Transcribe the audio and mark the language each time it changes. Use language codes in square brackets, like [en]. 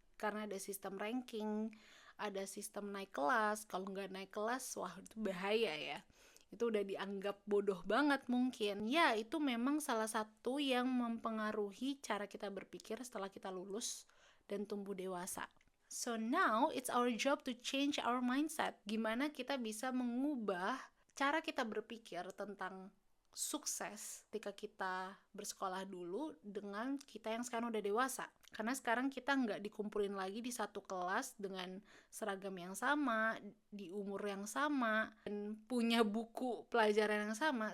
[id] Karena ada sistem ranking, ada sistem naik kelas. Kalau nggak naik kelas, wah itu bahaya ya. Itu udah dianggap bodoh banget mungkin. Ya, itu memang salah satu yang mempengaruhi cara kita berpikir setelah kita lulus dan tumbuh dewasa. [en] So now, it's our job to change our mindset. [id] Gimana kita bisa mengubah cara kita berpikir tentang sukses ketika kita bersekolah dulu dengan kita yang sekarang udah dewasa. Karena sekarang kita nggak dikumpulin lagi di satu kelas dengan seragam yang sama, di umur yang sama, dan punya buku pelajaran yang sama.